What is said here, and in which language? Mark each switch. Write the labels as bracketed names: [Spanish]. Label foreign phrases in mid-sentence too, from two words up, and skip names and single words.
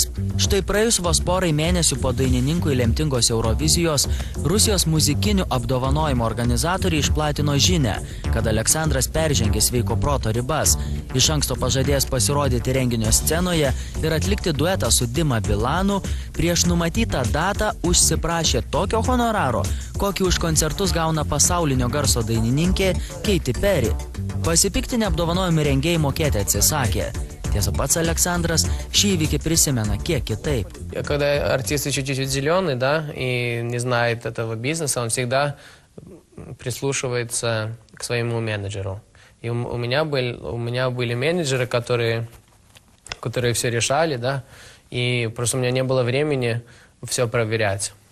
[Lithuanian] Štai praėjus vos porai mėnesių po dainininkui lemtingos Eurovizijos, Rusijos muzikinių apdovanojimo organizatoriai išplatino žinią, kad Aleksandras peržengė sveiko proto ribas, iš anksto pažadėjęs pasirodyti renginio scenoje ir atlikti duetą su Dima Bilanu, prieš numatytą datą užsiprašė tokio honoraro, kokį už koncertus gauna pasaulinio garso dainininkė Katy Perry. Pasipiktinę apdovanojimų rengėjai mokėti atsisakė. Tiesa, pats Aleksandras šį įvykį prisimena kiek kitaip. [Russian] Когда артист еще чуть-чуть зеленый, да, и не знает этого бизнеса, он всегда прислушивается к своему менеджеру. И у меня были менеджеры, которые все решали, да, и просто у меня не было времени все проверять.